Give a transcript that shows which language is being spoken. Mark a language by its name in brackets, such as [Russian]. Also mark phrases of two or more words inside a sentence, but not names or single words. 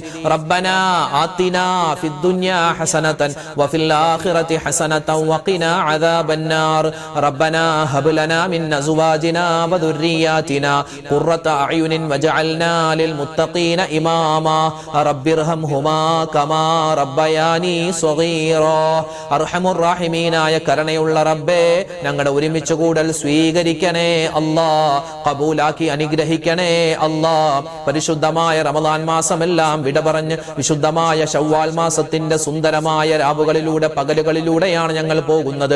[Arabic] ربنا آتنا في الدنيا حسنة وفي الآخرة حسنة وقنا عذاب النار. ربنا هب لنا من أزواجنا وذرياتنا قرة أعين وجعلنا للمتقين إماما. رب ارحمهما كما ربياني صغيرا. [Malayalam] അർഹമുർ റഹീമീനായ കരുണയുള്ള റബ്ബേ, ഞങ്ങളുടെ ഒരുമിച്ച് കൂടൽ സ്വീകരിക്കണേ അല്ലാ, കബൂലാക്കി അനുഗ്രഹിക്കണേ അല്ലാ. പരിശുദ്ധമായ റമദാൻ മാസമെല്ലാം വിട പറഞ്ഞ് വിശുദ്ധമായ ശവ്വാൽ മാസത്തിന്റെ സുന്ദരമായ രാവുകളിലൂടെ പകലുകളിലൂടെയാണ് ഞങ്ങൾ പോകുന്നത്.